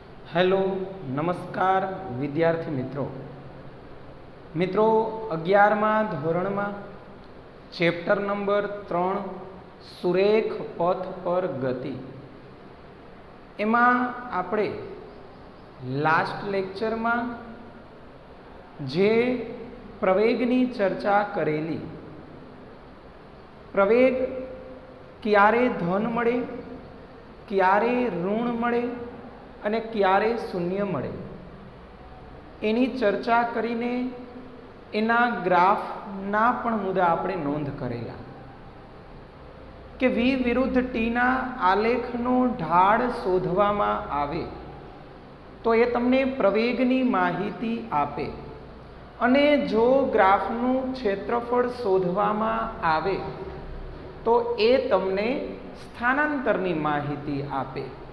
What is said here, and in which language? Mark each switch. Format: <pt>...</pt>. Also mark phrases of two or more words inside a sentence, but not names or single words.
<gu>હેલો નમસ્કાર વિદ્યાર્થી મિત્રો 11માં ધોરણમાં</gu> <en>chapter number</en> <gu>3 સુરેખ પથ પર ગતિ એમાં આપણે</gu> <en>last lecture</en> <gu>में જે પ્રવેગની ચર્ચા કરેલી, પ્રવેગ ક્યારે ધન મળે, ક્યારે ઋણ મળે અને ક્યારે શૂન્ય મળે એની ચર્ચા કરીને એના ગ્રાફના પણ મુદ્દા આપણે નોંધ કરેલા કે V વિરુદ્ધ T ના આલેખનો ઢાળ શોધવામાં આવે તો એ તમને પ્રવેગની માહિતી આપે અને જો ગ્રાફનું ક્ષેત્રફળ શોધવામાં આવે તો એ તમને સ્થાનાંતરની માહિતી આપે।</gu>